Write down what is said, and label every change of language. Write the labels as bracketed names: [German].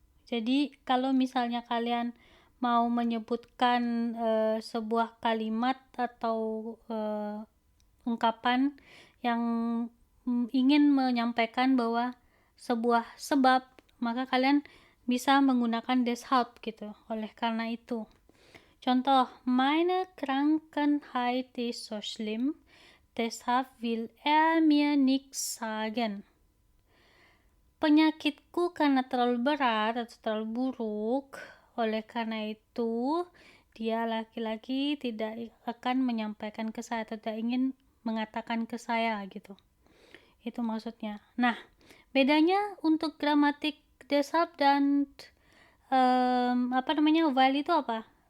[Indonesian] Jadi, kalau misalnya kalian mau menyebutkan sebuah kalimat atau ungkapan yang ingin menyampaikan bahwa sebuah sebab, maka kalian bisa menggunakan deshalb gitu, oleh karena itu. Contoh, [German] meine Krankheit ist so schlimm, deshalb will mir nichts sagen. [Indonesian] Penyakitku karena terlalu berat atau terlalu buruk, oleh karena itu dia laki-laki tidak akan menyampaikan ke saya atau tidak ingin mengatakan ke saya gitu. Itu maksudnya. Nah, bedanya untuk gramatik deshalb dan while itu apa?